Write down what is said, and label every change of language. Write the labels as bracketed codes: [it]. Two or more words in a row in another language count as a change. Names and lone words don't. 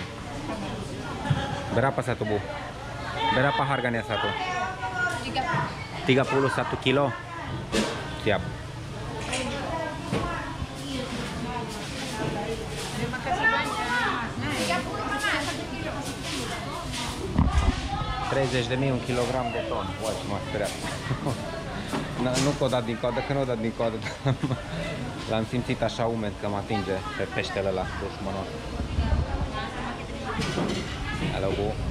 [id] Berapa satu, Bu? Berapa harganya satu? 31 kilo. Siap. Terima kasih banyak. [ro] 30.000 un kilogram de ton. Uai, ce m-a speriat. Nu că o dat din coadă, că nu o dat din coadă. L-am simțit așa umed că mă atinge pe peștele ăla dușmănos. [id] Hello, Bu.